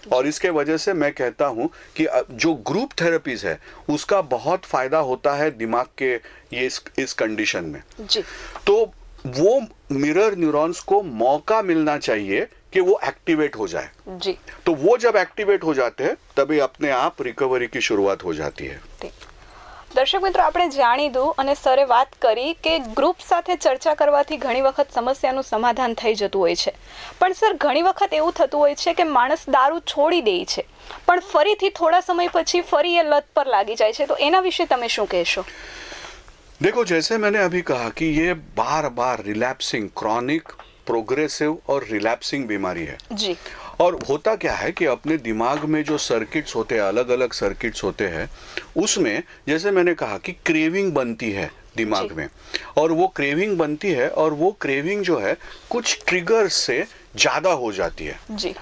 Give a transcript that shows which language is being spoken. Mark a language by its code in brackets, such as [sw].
[hi] और इसके वजह से मैं कहता हूं कि जो ग्रुप थेरेपीज है उसका बहुत फायदा होता है दिमाग के ये इस कंडीशन में जी। तो वो मिरर न्यूरॉन्स को मौका मिलना चाहिए कि वो एक्टिवेट हो जाए जी। तो वो जब एक्टिवेट हो जाते हैं तभी अपने आप रिकवरी की शुरुआत हो जाती है। [gu] દર્શક મિત્રો, આપણે જાણીધું અને સરે વાત કરી કે ગ્રુપ સાથે ચર્ચા કરવાથી ઘણી વખત સમસ્યાનું સમાધાન થઈ જતું હોય છે, પણ સર ઘણી વખત એવું થતું હોય છે કે માણસ દારૂ છોડી દે છે પણ ફરીથી થોડા સમય પછી ફરી એ લત પર લાગી જાય છે, તો એના વિશે તમે શું કહેશો? [hi] देखो, जैसे मैंने अभी कहा कि ये बार बार रिलैप्सिंग, क्रॉनिक, प्रोग्रेसिव और रिलैप्सिंग बीमारी है जी। और होता क्या है कि अपने दिमाग में जो सर्किट्स होते हैं, अलग अलग सर्किट्स होते हैं, उसमें जैसे मैंने कहा कि क्रेविंग बनती है दिमाग में और वो क्रेविंग बनती है और वो क्रेविंग जो है कुछ ट्रिगर्स से ज्यादा हो जाती है जी।